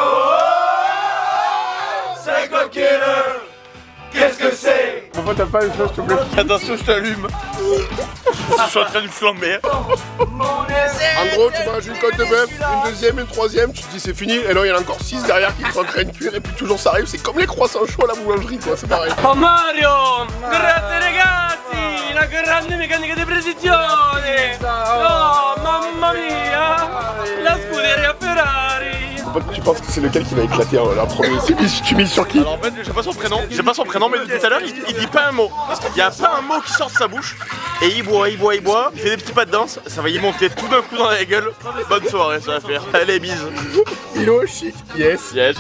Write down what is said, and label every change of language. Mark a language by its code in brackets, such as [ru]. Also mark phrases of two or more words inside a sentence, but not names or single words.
[fr] C'est coquel, qu'est-ce que c'est? Pourquoi t'as pas une chose s'il te plaît? Attention, je t'allume. Je suis en train de flamber. En gros, tu manges une côte de bœuf, une deuxième, une troisième, tu te dis c'est fini, et là il y en a encore 6 derrière qui sont en train de cuire, et puis toujours ça arrive, c'est comme les croissants chauds à la boulangerie quoi, c'est pareil. [it] Oh Mario! Grazie ragazzi! La grande meccanica di precisione! Oh mamma mia! La scuderia Ferrari! [fr] Tu penses que c'est lequel qui va éclater la première? Tu mises sur qui? Alors en fait, j'ai pas son prénom, mais tout à l'heure il dit pas un mot. Il y a pas un mot qui sort de sa bouche. Et il boit, il fait des petits pas de danse, ça va y monter tout d'un coup dans la gueule. Bonne soirée, ça va faire. Allez, bise. Ilo chic, yes.